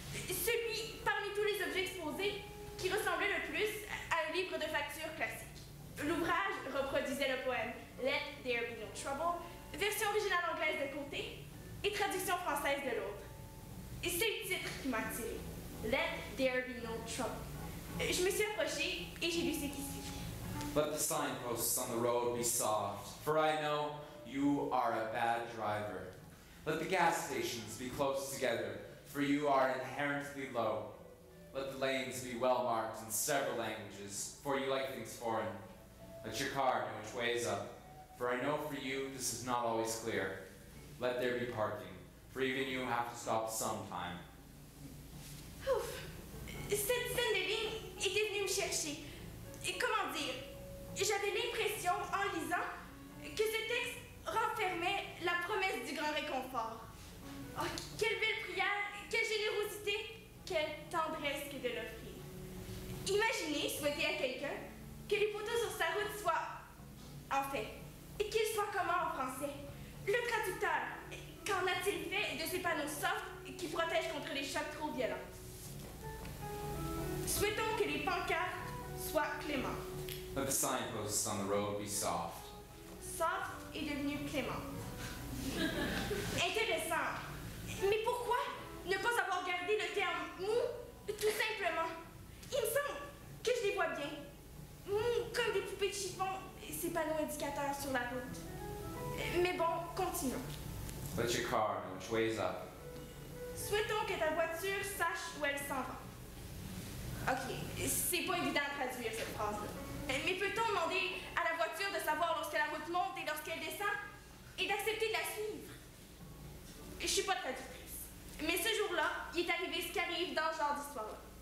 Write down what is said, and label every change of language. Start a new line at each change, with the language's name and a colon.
French: Celui, parmi tous les objets exposés, qui ressemblait le plus à un livre de facture classique. L'ouvrage reproduisait le poème Let There Be No Trouble, version originale anglaise de côté et traduction française de l'autre. Et c'est le titre qui m'a attirée. Let There Be No Trouble. Je me suis approchée et j'ai lu ce qui suit.
English: Let the signposts on the road be soft, for I know you are a bad driver. Let the gas stations be close together, for you are inherently low. Let the lanes be well marked in several languages, for you like things foreign. Let your car know which way is up, for I know for you this is not always clear. Let there be parking, for even you have to stop sometime.
French: Ouf! Cette scène de ligne était venue me chercher. Et comment dire? J'avais l'impression, en lisant, que ce texte renfermait la promesse du grand réconfort. Oh, quelle belle prière, quelle générosité, quelle tendresse que de l'offrir. Imaginez souhaiter à quelqu'un que les poteaux sur sa route soient, en fait, et qu'ils soient comment en français? Le traducteur, qu'en a-t-il fait de ces panneaux soft qui protègent contre les chocs trop violents? Souhaitons que les pancartes soient clémentes.
English: Let the signposts on the road be soft.
French: Soft est devenu clément. Intéressant. Mais pourquoi ne pas avoir gardé le terme mou, tout simplement? Il me semble que je les vois bien. Mou comme des poupées de chiffon, ces panneaux indicateurs sur la route. Mais bon, continuons.
English: Let your car know which way is up.
French: Souhaitons que ta voiture sache où elle s'en va. Ok, c'est pas évident de traduire cette phrase-là. Mais peut-on demander à la voiture de savoir lorsque la route monte et lorsqu'elle descend et d'accepter de la suivre? Je suis pas traductrice. Mais ce jour-là, il est arrivé ce qui arrive dans ce genre d'histoire-là.